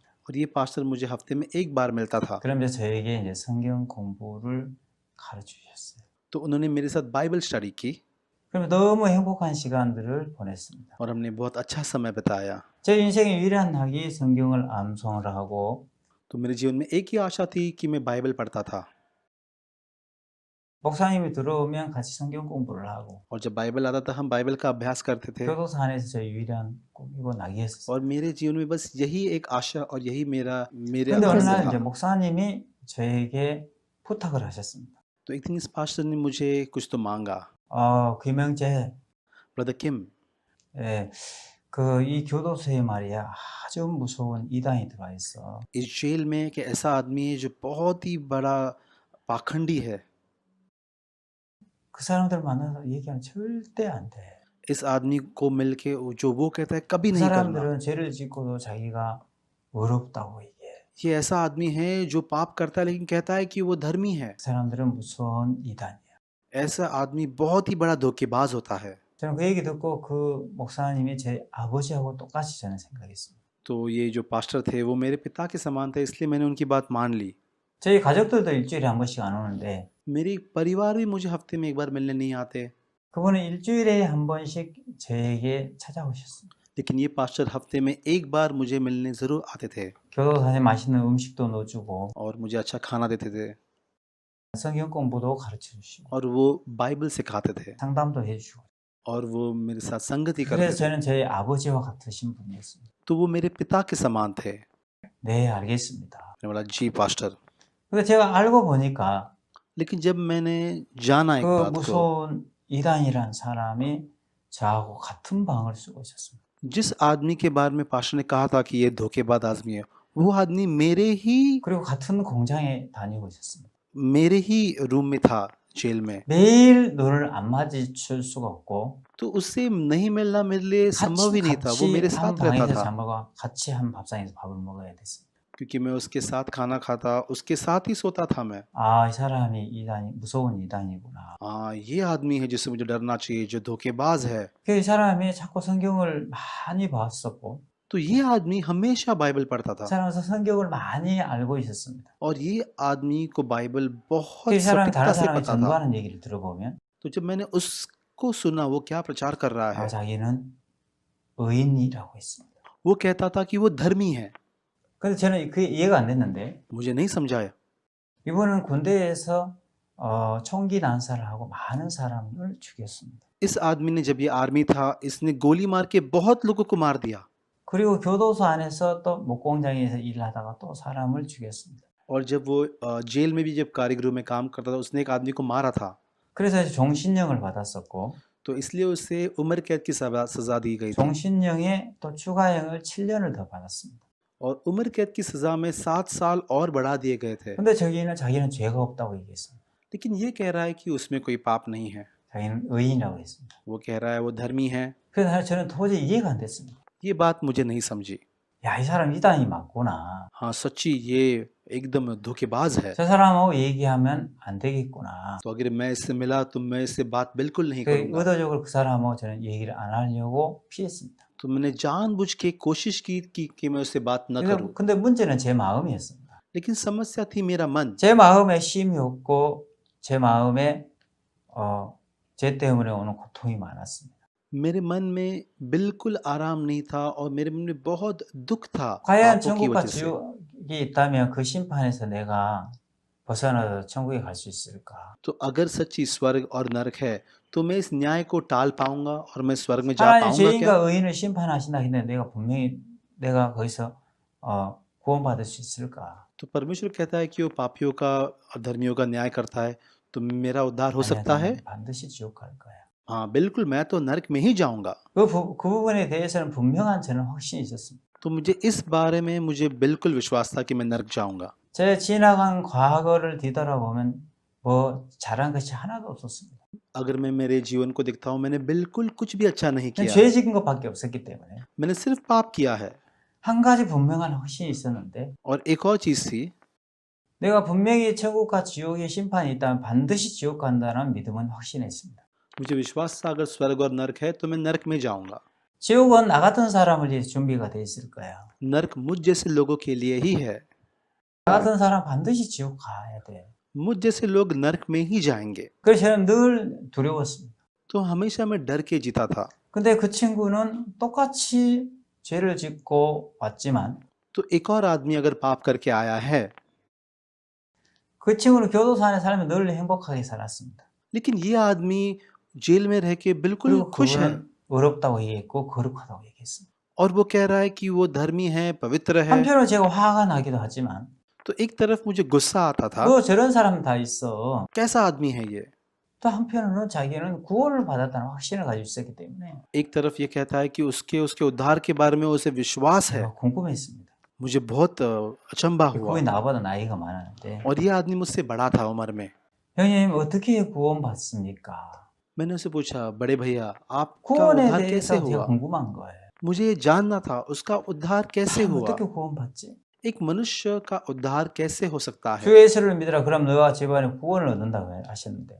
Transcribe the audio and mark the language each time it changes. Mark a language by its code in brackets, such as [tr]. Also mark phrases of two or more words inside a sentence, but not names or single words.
[hi] और ये पास्टर मुझे हफ्ते में एक बार मिलता था। [ko] 그러면서 저에게 이제 성경 공부를 가르쳐 주셨어요. [hi] तो उन्होंने मेरे साथ [en] Bible study [hi] की। [ko] 그러면 너무 행복한 시간들을 보냈습니다. [hi] और हमने बहुत अच्छा समय बिताया। [ko] 제 인생의 유일한 낙이 성경을 암송을 하고 [hi] तो मेरे जीवन में एक ही आशा थी कि मैं बाइबल पढ़ता था [ko] 목사님이 들어오면 같이 성경 공부를 하고 [hi] और जब बाइबल आता था हम बाइबल का अभ्यास करते थे [ko] 교도소 안에서 제 유일한 꿈이고 낙이었어요. [hi] और मेरे जीवन में बस यही एक आशा और यही मेरे [ko] 근데 어느 [hi] अक्सर [ko] 날 [hi] था। [ko] 이제 목사님이 저에게 부탁을 하셨습니다. [hi] तो एक दिन इस पास्टर ने मुझे कुछ तो मांगा। [ko] 김영재, [hi] ब्रदर किम, [ko] 예, 이 교도소에 말이야 아주 무서운 이단이 들어와 있어. [hi] इस जेल में एक ऐसा आदमी है जो बहुत ही बड़ा पाखंडी है। [ko] 그 사람들 만나서 얘기하면 절대 안 돼. [hi] इस आदमी को मिलके जो वो कहता है कभी [ko] 그 [hi] नहीं करना। [ko] 사람들은 죄를 짓고도 자기가 어렵다고 얘기해. [hi] ये ऐसा आदमी है जो पाप करता है लेकिन कहता है कि वो धर्मी है। [ko] 그 사람들은 무서운 이단이야. [hi] ऐसा आदमी बहुत ही बड़ा धोखेबाज होता है। [ko] 저는 그 얘기 듣고 그 목사님이 제 아버지하고 똑같이 저는 생각했습니다. [hi] तो ये जो पास्टर थे वो मेरे पिता के समान थे, इसलिए मैंने उनकी बात मान ली। [ko] 저희 가족들도 일주일에 한 번씩 안 오는데 [hi] मेरी परिवार भी मुझे हफ्ते में एक बार मिलने नहीं आते, [ko] 그분은 일주일에 한 번씩 저에게 찾아오셨습니다. [hi] लेकिन ये पास्टर हफ्ते में एक बार मुझे मिलने ज़रूर आते थे [ko] 교도소에 맛있는 음식도 넣어주고 [hi] और मुझे अच्छा खाना देते थे [ko] 성경 공부도 가르쳐 주시고 [hi] और वो बाइबल सिखाते थे [ko] 상담도 해주시고 [hi] और वो मेरे साथ संगति [ko] 그래서 [hi] करते थे। [ko] 저는 저희 아버지와 같으신 분이었습니다. [hi] तो वो मेरे पिता के समान थे। [ko] 네, 알겠습니다. [hi] मैंने बोला जी पास्टर। [ko] 근데 제가 알고 보니까 [hi] लेकिन जब मैंने जाना एक [ko] 그 [hi] बात को, [ko] 무서운 이단이란 사람이 저하고 같은 방을 쓰고 있었습니다. [hi] जिस आदमी के बारे में पास्टर ने कहा था कि ये धोखेबाज आदमी है, वो आदमी [ko] 그리고 같은 공장에 다니고 있었습니다. [hi] मेरे ही रूम में था जेल में। [ko] 매일 눈을 안 마주칠 수가 없고 [hi] तो उससे नहीं मिलना मेरे लिए संभव ही नहीं था। वो मेरे [ko] 같이 한 [hi] साथ रहता [ko] 방에서 [hi] था [ko] 잠과 같이 한 밥상에서 밥을 먹어야 됐습니다. [hi] क्योंकि मैं उसके साथ खाना खाता, उसके साथ ही सोता था मैं। [ko] 이 사람이 이단이 무서운 이단이구나. [hi] हाँ, ये आदमी है जिससे मुझे डरना चाहिए, जो धोखेबाज है। [ko] 이 사람이 자꾸 성경을 많이 봤었고 [hi] तो ये आदमी हमेशा बाइबल पढ़ता [ko] 그 [hi] था [ko] 사람은 성경을 많이 알고 있었습니다. [hi] और ये आदमी को बाइबल बहुत [ko] 이 사람이 [hi] सटीकता [ko] 다른 [hi] से [ko] 사람이 [hi] पता था। [ko] 전도하는 얘기를 들어보면 [hi] तो जब मैंने उसको सुना वो क्या प्रचार कर रहा है, [ko] 자기는 의인이라고 했습니다. [hi] वो कहता था कि वो धर्मी है। [ko] 근데 저는 그게 이해가 안 됐는데 [hi] मुझे नहीं समझाया। [ko] 이분은 군대에서 총기 난사를 하고 많은 사람을 죽였습니다. [hi] इस आदमी ने, जब ये आर्मी था, इसने गोली मार के बहुत लोगों को मार दिया [ko] 그리고 교도소 안에서 또 목공장에서 일하다가 또 사람을 죽였습니다. [hi] और जब वो जेल में भी जब कारीगरों में काम करता था, उसने एक आदमी को मारा था। [ko] 그래서 종신형을 받았었고 [hi] तो इसलिए उसे उम्र कैद की सजा दी गई थी [ko] 종신형에 또 추가형을 7년을 더 받았습니다. [hi] और उम्र कैद की सजा में 7 साल और बढ़ा दिए गए थे। [ko] 근데 자기는 죄가 없다고 얘기했습니다. [hi] लेकिन ये कह रहा है कि उसमें कोई पाप नहीं है। [ko] 자기는 의인이라고 했습니다. [hi] वो कह रहा है वो धर्मी है। [ko] 그래서 저는 도저히 이해가 안 됐습니다. [hi] ये बात मुझे नहीं समझी। [ko] 야, 이 사람 이단이 맞구나. [hi] हाँ, सच्ची ये एकदम धोखेबाज है। [ko] 저 사람하고 얘기하면 안 되겠구나. [hi] तो अगर मैं इससे मिला तो मैं इससे बात बिल्कुल नहीं [ko] 그 [hi] करूंगा। [ko] 의도적으로 그 사람하고 저는 얘기를 안 하려고 피했습니다. [hi] तो मैंने जानबूझ के कोशिश की कि मैं उससे बात न करूं। [ko] 근데 문제는 제 마음이었습니다. [hi] लेकिन समस्या थी मेरा मन। [ko] 제 마음에 쉼이 없고 제 마음에 죄 때문에 오는 고통이 많았습니다. [hi] मेरे मन में बिल्कुल आराम नहीं था और मेरे मन में बहुत दुख था [ko] 과연 [hi] पापों की [ko] 천국과 [hi] वजह से। [ko] 지옥이 있다면 그 심판에서 내가 벗어나서 천국에 갈 수 있을까? [hi] तो अगर सच्ची स्वर्ग और नरक है तो मैं इस न्याय को टाल पाऊंगा और मैं स्वर्ग में जा [ko] 하나님 [hi] पाऊंगा [ko] 죄인과 [hi] क्या? [ko] 의인을 심판하신다 했는데 내가 분명히 내가 거기서 구원받을 수 있을까? [hi] तो परमेश्वर कहता है कि वो पापियों का और धर्मियों का न्याय करता है, तो मेरा उद्धार हो [ko] 아니야, [hi] सकता है? [ko] 나는 반드시 지옥 갈 거야. [hi] हाँ बिल्कुल, मैं तो नरक में ही जाऊंगा। [ko] 그 부분에 대해서는 분명한 저는 확신이 있었습니다. [hi] तो मुझे इस बारे में मुझे बिल्कुल विश्वास था कि मैं नरक जाऊंगा। [ko] 제 지나간 과거를 뒤돌아보면 뭐 잘한 것이 하나도 없었습니다. [hi] अगर मैं मेरे जीवन को देखता हूँ, मैंने बिल्कुल कुछ भी अच्छा नहीं [ko] 그냥 [hi] किया। [ko] 죄 지은 것밖에 없었기 때문에 [hi] मैंने सिर्फ पाप किया है। [ko] 한 가지 분명한 확신이 있었는데 [hi] और एक और चीज थी, [ko] 내가 분명히 천국과 지옥의 심판이 있다면 반드시 지옥 간다는 믿음은 확신했습니다. [hi] मुझे विश्वास था अगर स्वर्ग और नरक है तो मैं नरक में जाऊंगा। [ko] 지옥은 나 같은 사람을 위해 준비가 돼 있을 거야. [hi] नरक मुझ जैसे लोगों के लिए ही है। [ko] 나 같은 사람 반드시 지옥 가야 돼. [hi] मुझ जैसे लोग नरक में ही जाएंगे। [ko] 그래서 저는 늘 두려웠습니다. [hi] तो हमेशा मैं डर के जीता था। [ko] 근데 그 친구는 똑같이 죄를 짓고 왔지만 [hi] तो एक और आदमी अगर पाप करके आया है, [ko] 그 친구는 교도소 안에 살면 늘 행복하게 살았습니다. [hi] लेकिन ये आदमी जेल में रह के बिल्कुल [ko] 그리고 [hi] खुश है [ko] 그분은 의롭다고 얘기했고 거룩하다고 얘기했습니다. [hi] और वो कह रहा है कि वो धर्मी है, पवित्र है। [ko] 한편으로 제가 화가 나기도 하지만 [hi] तो एक तरफ मुझे गुस्सा आता था, [ko] 너 저런 사람 다 있어. [hi] कैसा आदमी है ये। [ko] 또 한편으로는 자기는 구원을 받았다는 확신을 가지고 있었기 때문에 [hi] एक तरफ ये कहता है कि उसके उद्धार के बारे में उसे विश्वास है। [ko] 제가 궁금했습니다. [hi] मुझे बहुत अचंभा हुआ। [ko] 그분이 나보다 나이가 많았는데 [hi] और ये आदमी मुझसे बड़ा था उम्र में। [ko] 형님 어떻게 구원받습니까? [hi] मैंने उससे पूछा, बड़े भैया आपका [ko] 구원에 [hi] उद्धार कैसे [ko] 대해서 제가 [hi] हुआ? [ko] 궁금한 거예요. [hi] मुझे ये जानना था उसका उद्धार कैसे [ko] 사람 [hi] हुआ। [ko] 어떻게 구원받지? [hi] एक मनुष्य का उद्धार कैसे हो सकता [ko] 주 [hi] है? [ko] 예수를 믿으라 그럼 너와 집안에 구원을 얻는다고 하셨는데